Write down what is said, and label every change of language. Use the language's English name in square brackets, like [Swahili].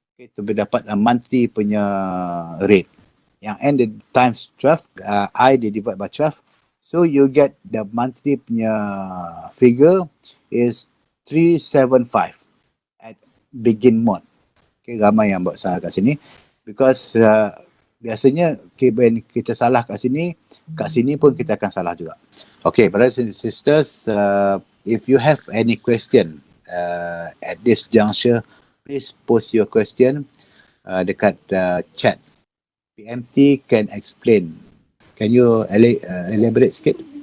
[Malay] Okay, tu dapat monthly punya rate. Yang N dia times [English] 12, I dia divide by 12. So you get the monthly punya figure is 375 at begin month. [Malay] Okay, ramai yang buat salah kat sini. Because biasanya when kita salah kat sini pun kita akan salah juga. [English] Okay, brothers and sisters, if you have any question at this juncture, please post your question [Malay] dekat chat. [English] PMT can explain. Can you elaborate [Malay] sikit?